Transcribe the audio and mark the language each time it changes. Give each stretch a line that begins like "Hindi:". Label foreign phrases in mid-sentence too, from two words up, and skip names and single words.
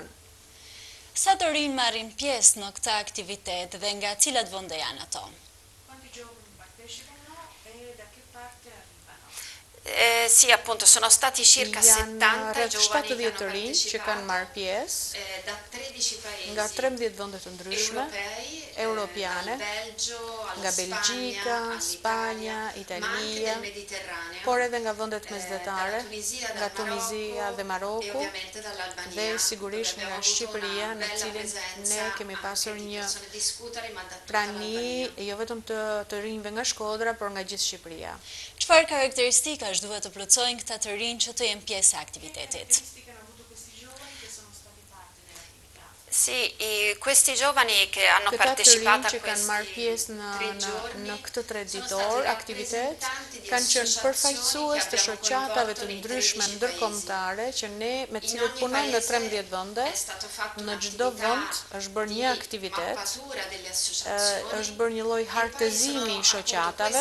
Albanian: Sa të rinj marrin pjesë në këtë aktivitet dhe nga cilat vende janë ato?
Italian: Sì, appunto, sono stati circa 70
Albanian: rreth
Italian: giovani 70 che
Albanian: të
Italian: hanno
Albanian: rinj që kanë marrë pjesë
Italian: da 13 paesi
Albanian: nga 13 vende të ndryshme, europiane, nga Belgjika, Spanja, Italia, por edhe nga vendet mesdhetare, nga Tunizia dhe Maroku, dhe sigurisht nga Shqipëria, në cilin ne kemi pasur një prani jo vetëm të rinjve nga Shkodra, por nga gjithë Shqipëria. Çfarë karakteristikash duhet të plotësojnë këta të rinj që të jenë pjesë e aktivitetit?
Italian: Sì, questi giovani che hanno partecipato a
Albanian: që kanë marrë pjesë në këtë 3 ditor aktivitet, kanë qenë përfaqësues të shoqatave të ndryshme ndërkombëtare që ne me të cilët punojmë në 13 vende. Në çdo vend është bërë një aktivitet, është bërë një lloj hartëzimi i shoqatave.